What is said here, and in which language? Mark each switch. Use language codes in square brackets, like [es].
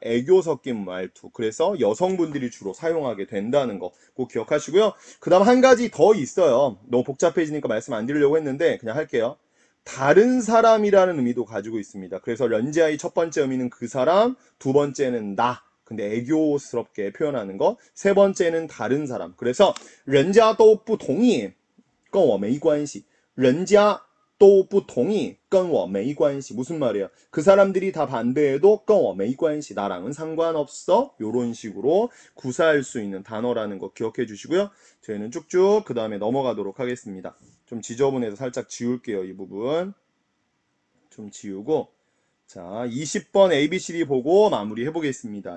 [ko] 애교 섞인 말투. 그래서 여성분들이 주로 사용하게 된다는 거 꼭 기억하시고요. 그 다음 한 가지 더 있어요. 너무 복잡해지니까 말씀 안 드리려고 했는데 그냥 할게요. 다른 사람이라는 의미도 가지고 있습니다. 그래서 런지아의 첫 번째 의미는 그 사람, 두 번째는 나. 근데 애교스럽게 표현하는 거. 세 번째는 다른 사람. [zh] 그래서 人家都不同意跟我没关系. 人家都不同意跟我没关系. [ko] 무슨 말이에요? 그 사람들이 다 반대해도 [zh] 跟我没关系. [ko] 나랑은 상관없어. 요런 식으로 구사할 수 있는 단어라는 거 기억해 주시고요. 저희는 쭉쭉 그 다음에 넘어가도록 하겠습니다. 좀 지저분해서 살짝 지울게요. 이 부분 좀 지우고 자 20번 ABCD 보고 마무리 해보겠습니다.